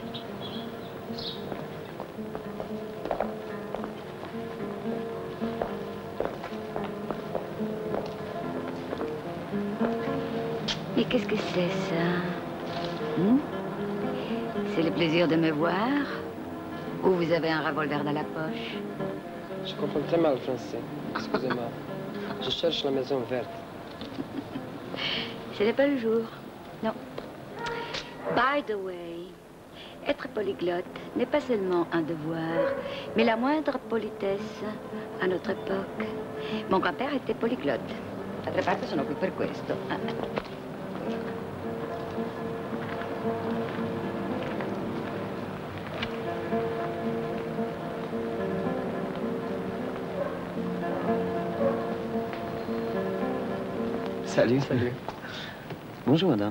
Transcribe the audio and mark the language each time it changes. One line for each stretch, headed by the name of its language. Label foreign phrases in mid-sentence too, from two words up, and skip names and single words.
French: Et qu'est-ce que c'est, ça? C'est le plaisir de me voir? Ou vous avez un revolver dans la poche? Je comprends très mal le français. Excusez-moi. Je cherche la maison verte. Ce n'est pas le jour. Non.
English: By the way,
French: être polyglotte n'est pas seulement un devoir, mais la moindre politesse à notre époque. Mon grand-père était polyglotte.
Italian: D'altra parte sono qui per questo.
French: Salut. Salut. Bonjour, madame.